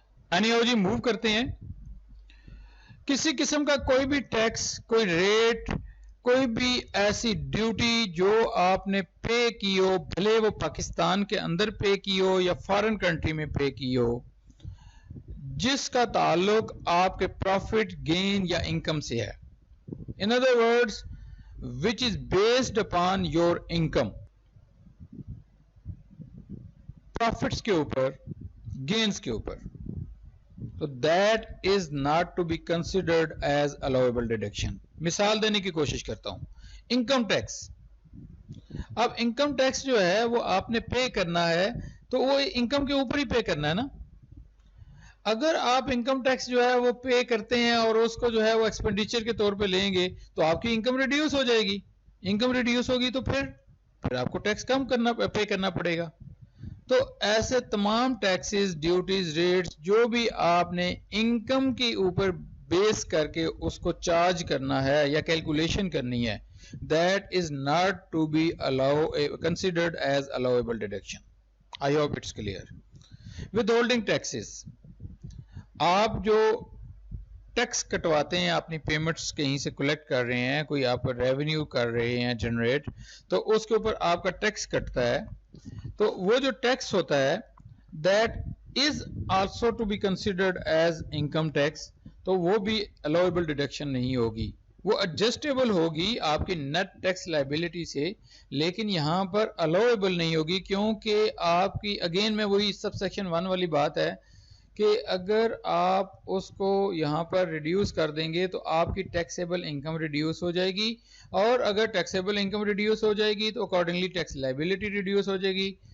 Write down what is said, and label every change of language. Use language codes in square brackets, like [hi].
[ur] اینیو جی move کرتے ہیں. کسی قسم کا کوئی بھی ٹیکس, کوئی ریٹ, کوئی بھی ایسی ڈیوٹی جو آپ نے پے کی ہو, بھلے وہ پاکستان کے اندر پے کی ہو یا فارن کنٹری میں پے کی ہو, جس کا تعلق آپ کے پروفٹ, گین یا انکم سے ہے. [en] In other words, which is based upon your income. [ur] Profits کے اوپر, gains کے اوپر. [en] So that is not to be considered as allowable deduction. [ur] مثال دینے کی کوشش کرتا ہوں. Income tax. اب انکم ٹیکس جو ہے وہ آپ نے پے کرنا ہے تو وہ انکم کے اوپر ہی پے کرنا ہے نا. اگر آپ انکم ٹیکس جو ہے وہ پے کرتے ہیں اور اس کو جو ہے وہ ایکسپینڈیچر کے طور پہ لیں گے تو آپ کی انکم ریڈیوس ہو جائے گی. انکم ریڈیوس ہوگی تو پھر آپ کو ٹیکس کم پے کرنا پڑے گا. تو ایسے تمام ٹیکسز, ڈیوٹیز, ریٹس جو بھی آپ نے انکم کے اوپر بیس کر کے اس کو چارج کرنا ہے یا کیلکولیشن کرنی ہے, [en] that is not to be considered as allowable deduction. I hope it's clear. Withholding taxes. [ur] آپ جو ٹیکس کٹواتے ہیں, اپنی پیمنٹس کہیں سے کلیکٹ کر رہے ہیں, کوئی آپ ریونیو کر رہے ہیں جنریٹ, تو اس کے اوپر آپ کا ٹیکس کٹتا ہے. تو وہ جو ٹیکس ہوتا ہے [en] that is also to be considered as income tax. [ur] تو وہ بھی allowable deduction نہیں ہوگی, وہ adjustable ہوگی آپ کی نیٹ ٹیکس لائبلٹی سے, لیکن یہاں پر allowable نہیں ہوگی کیونکہ آپ کی اگین میں وہی سب سیکشن 1 والی بات ہے کہ اگر آپ اس کو یہاں پر ریڈیوس کر دیں گے تو آپ کی ٹیکسیبل انکم ریڈیوس ہو جائے گی, اور اگر ٹیکسیبل انکم ریڈیوس ہو جائے گی تو اکارڈنگلی ٹیکس لائبلٹی ریڈیوس ہو جائے گی.